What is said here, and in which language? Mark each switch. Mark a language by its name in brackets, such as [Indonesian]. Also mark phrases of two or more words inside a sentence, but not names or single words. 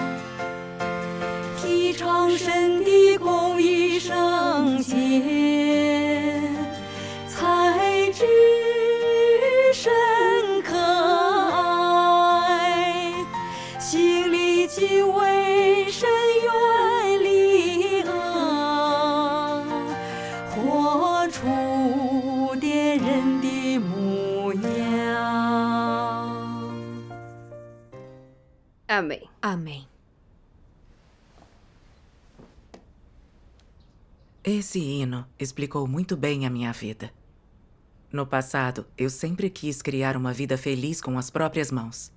[Chinese] 提倡神的公义圣洁，才知神可爱，心里敬畏神，远离恶，活出点人的模样。 [Portuguese] Amém. Amém. Esse hino explicou muito bem a minha vida. No passado, eu sempre quis criar uma vida feliz com as próprias mãos.